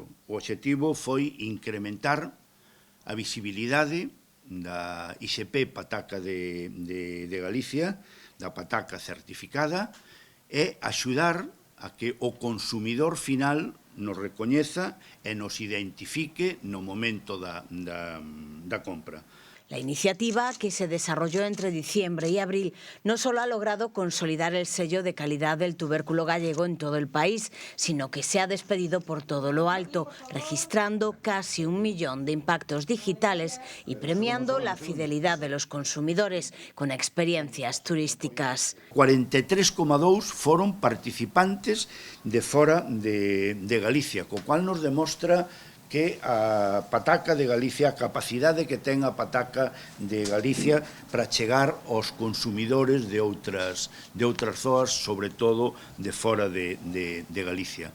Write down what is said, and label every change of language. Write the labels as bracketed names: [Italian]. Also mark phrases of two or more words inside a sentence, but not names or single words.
[Galician] O obxectivo foi incrementar a visibilidade da ISP Pataca de Galicia, da pataca certificada, e axudar a que o consumidor final nos recoñeza e nos identifique no momento da compra. [Spanish] La iniciativa, que se desarrolló entre diciembre y abril, no solo ha logrado consolidar el sello de calidad del tubérculo gallego en todo el país, sino que se ha despedido por todo lo alto, registrando casi 1 millón de impactos digitales y premiando la fidelidad de los consumidores con experiencias turísticas. [Galician] 43,2 foron participantes de fora de Galicia, co cual nos demostra que a pataca de Galicia, a capacidade que ten a pataca de Galicia para chegar aos consumidores de outras zoas, sobre todo de fora de Galicia.